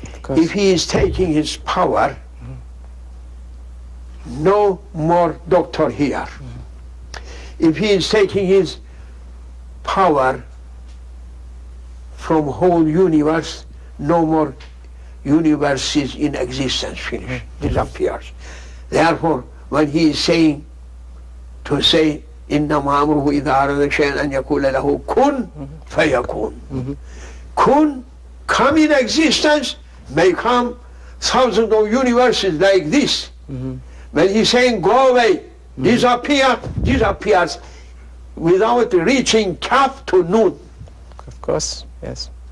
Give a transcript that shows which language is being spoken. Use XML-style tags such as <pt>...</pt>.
<en>If He is taking His power, no more doctor here. If He is taking His power from whole universe, no more universes in existence, finish, disappears. Therefore, when He is saying, to say,</en> <ar>إِنَّمَا أَمْرُهُ إِذَا أَرَادَ شَيْئًا أَنْ يَقُولَ لَهُ كُنْ فَيَكُونُ.</ar> <en>Kun, come in existence, may come thousands of universes like this. When He's saying, go away, disappear, disappears without reaching kaf to noon. Of course, yes.</en>